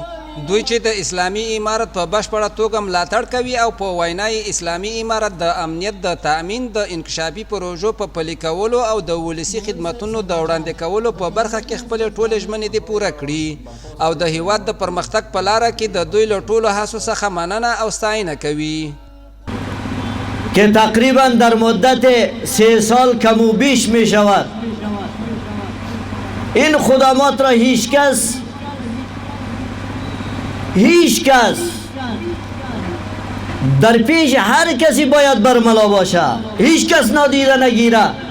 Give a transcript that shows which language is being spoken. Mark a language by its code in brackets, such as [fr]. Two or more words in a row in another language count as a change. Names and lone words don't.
[ps] دوی چې د اسلامي امارت په بشپړه توګه ملاتړ کوي او په وینا یې اسلامي امارت د امنیت د تأمین د انکشافي پروژو په پلي کولو او د ولسي خدمتونو د وړاندې کولو په برخه کې خپلې ټولې ژمنې دې پوره کړي او د هیواد د پرمختګ په لاره کې د دوی له ټولو هڅو څخه مننه او ستاینه کوي. [fa] که تقریبا در مدت 3 سال کم و بیش می شود این خدمات را هیچ کس در پیش هر کسی باید برملا باشه هیچ کس نادیده نگیره.